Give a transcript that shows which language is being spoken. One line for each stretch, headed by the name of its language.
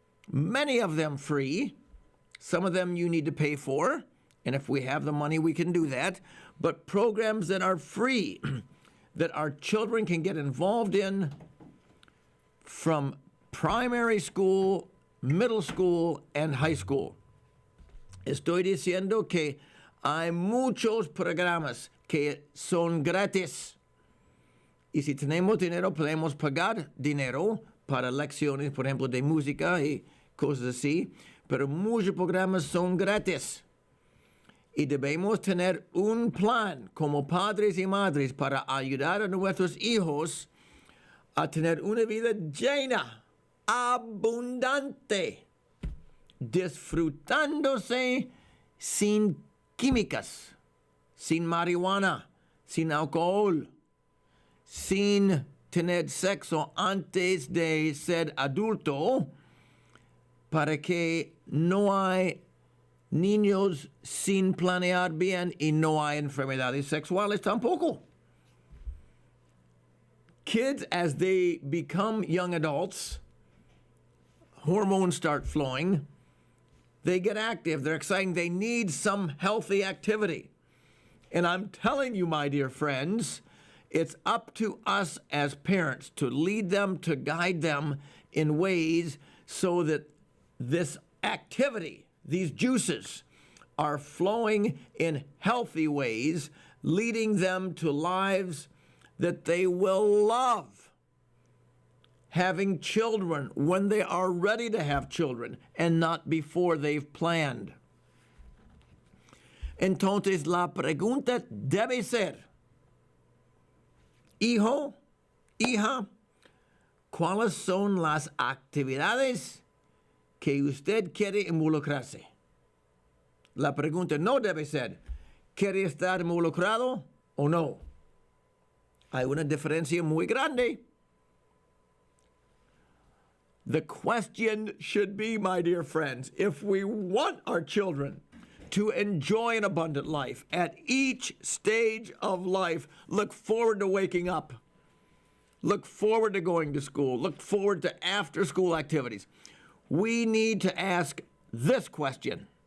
English: many of them free, some of them you need to pay for, and if we have the money, we can do that, but programs that are free, that our children can get involved in from primary school, middle school, and high school.
Spanish: Estoy diciendo que hay muchos programas que son gratis. Y si tenemos dinero, podemos pagar dinero para lecciones, por ejemplo, de música y cosas así. Pero muchos programas son gratis. Y debemos tener un plan como padres y madres para ayudar a nuestros hijos a tener una vida llena, abundante, disfrutándose sin químicas, sin marihuana, sin alcohol, sin tener sexo antes de ser adulto, para que no hay niños sin planear bien y no hay enfermedades sexuales tampoco.
English: Kids, as they become young adults, hormones start flowing, they get active, they're exciting, they need some healthy activity. And I'm telling you, my dear friends, it's up to us as parents to lead them, to guide them in ways so that this activity, these juices, are flowing in healthy ways, leading them to lives that they will love. Having children when they are ready to have children and not before they've planned.
Spanish: Entonces la pregunta debe ser, hijo, hija, ¿cuáles son las actividades que usted quiere involucrarse? La pregunta no debe ser, ¿quiere estar involucrado o no? Hay una diferencia muy grande.
English: The question should be, my dear friends, if we want our children to enjoy an abundant life at each stage of life, look forward to waking up, look forward to going to school, look forward to after-school activities, we need to ask this question.